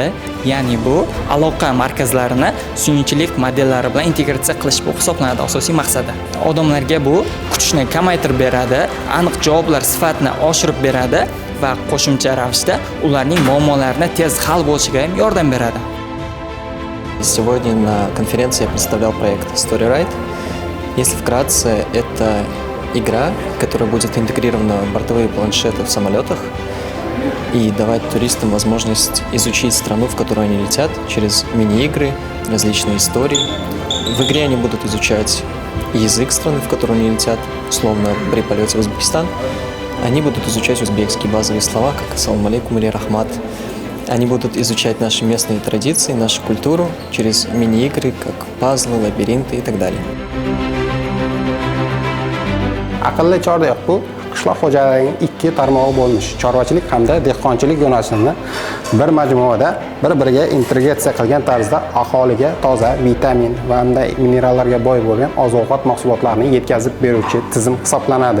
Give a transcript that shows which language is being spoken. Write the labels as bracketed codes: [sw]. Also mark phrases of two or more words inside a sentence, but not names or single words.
[uz] Ya'ni bu aloqa markazlarini sun'iy modellari bilan integratsiya qilish bu hisoblanadi asosiy maqsadi. Odamlarga bu kutishni kamaytirib beradi, aniq javoblar sifatini oshirib beradi va qo'shimcha ravishda ularning muammolarini tez hal bo'lishiga ham yordam beradi. [ru] Сегодня на конференции я представлял проект StoryRide. Если вкратце, это игра, которая будет интегрирована в бортовые планшеты в самолетах и давать туристам возможность изучить страну, в которую они летят, через мини-игры, различные истории. В игре они будут изучать язык страны, в которую они летят, условно при полете в Узбекистан. Они будут изучать узбекские базовые слова, как [uz] «Ассаламу алейкум» [ru] или «Рахмат». Они будут изучать наши местные традиции, нашу культуру через мини-игры, как пазлы, лабиринты и так далее. [uz] Aqlli chordiq bu qishloq xo'jaligining ikki tarmog'i bo'lmish. Chorvachilik hamda dehqonchilik yo'nalishini bir majmuada bir-biriga integratsiya qilgan tarzda aholiga toza, vitamin va hamda minerallarga boy bo'lgan oziq-ovqat mahsulotlarini yetkazib beruvchi tizim hisoblanadi.